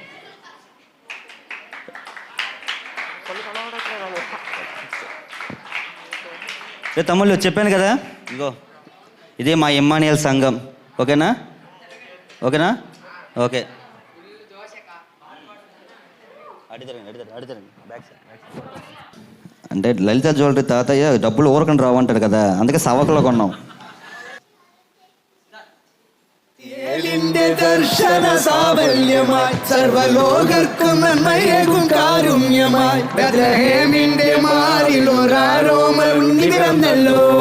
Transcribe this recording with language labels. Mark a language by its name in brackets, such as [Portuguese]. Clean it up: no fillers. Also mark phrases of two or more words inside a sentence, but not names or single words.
[Telugu] తమ్ముళ్ళు చెప్పాను కదా, ఇగో ఇదే మా ఇమ్మానియల్ సంఘం. ఓకేనా? ఓకే. అంటే లలిత జ్యువెలరీ తాతయ్య డబ్బులు ఊరకని రావంటాడు కదా, అందుకే సవకలో కొన్నాం. [Malayalam] ദർശന സാഫല്യമായി സർവലോകർക്കും നന്മയേകും കാരുണ്യമായി ബെത്ലഹേമിന്റെ മാറിലൊരാരോമൽ ഉണ്ണി പിറന്നല്ലോ.